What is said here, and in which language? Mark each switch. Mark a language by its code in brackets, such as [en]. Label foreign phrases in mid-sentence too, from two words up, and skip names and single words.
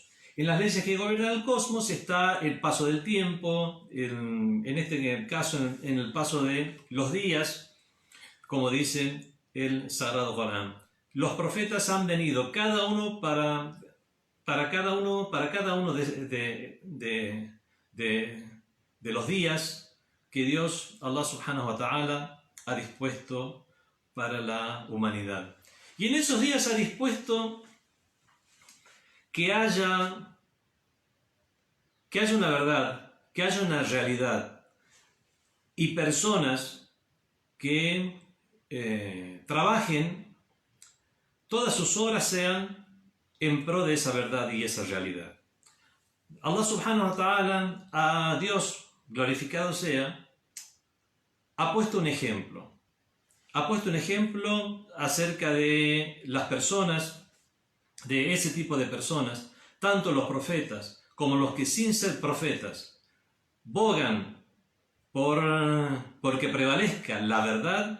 [es] En las leyes que gobiernan el cosmos está el paso del tiempo, en este caso en el paso de los días, como dice el Sagrado Corán. Los profetas han venido cada uno para cada uno de los días que Dios, [ar] الله سبحانه وتعالى, [es] ha dispuesto para la humanidad. Y en esos días ha dispuesto que haya una verdad, que haya una realidad y personas que trabajen, todas sus obras sean en pro de esa verdad y esa realidad. [ar] الله سبحانه وتعالى, [es] a Dios glorificado sea, ha puesto un ejemplo. Ha puesto un ejemplo acerca de las personas, de ese tipo de personas, tanto los profetas como los que sin ser profetas bogan porque prevalezca la verdad.